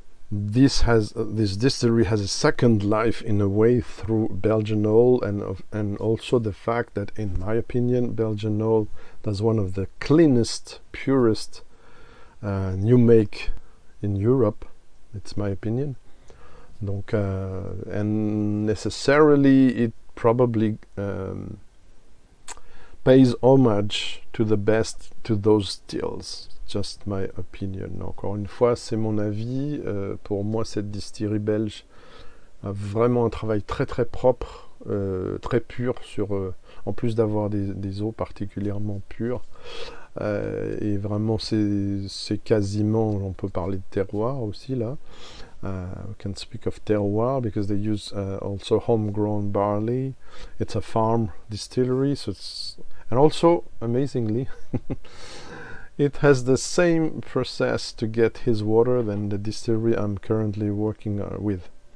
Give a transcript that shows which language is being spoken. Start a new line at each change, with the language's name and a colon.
English: this distillery has a second life in a way through Belgian Owl, and also the fact that, in my opinion, Belgian Owl does one of the cleanest, purest new make in Europe. It's my opinion. Donc, and necessarily it probably pays homage to the best, to those stills. Just my opinion.
French: Encore une fois, c'est mon avis. Pour moi, cette distillerie belge a vraiment un travail très très propre, très pur, en plus d'avoir des eaux particulièrement pures. Et vraiment, c'est quasiment, on peut parler de terroir aussi là.
English: We can speak of terroir because they use also homegrown barley. It's a farm distillery, and also amazingly, it has the same process to get his water than the distillery I'm currently working with.